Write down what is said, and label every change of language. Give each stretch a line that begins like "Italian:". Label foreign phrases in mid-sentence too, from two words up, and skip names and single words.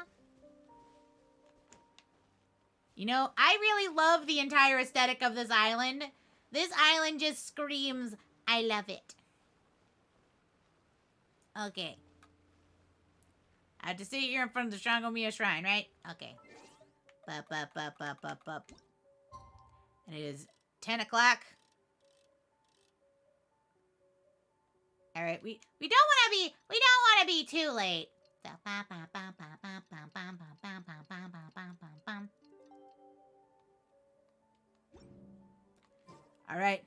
English: You know, I really love the entire aesthetic of this island. This island just screams, I love it. Okay. I have to sit here in front of the Sangonomiya Shrine, right? Okay. Ba-ba-ba-ba-ba-ba. And it is 10 o'clock. Alright, we don't wanna be too late. Alright.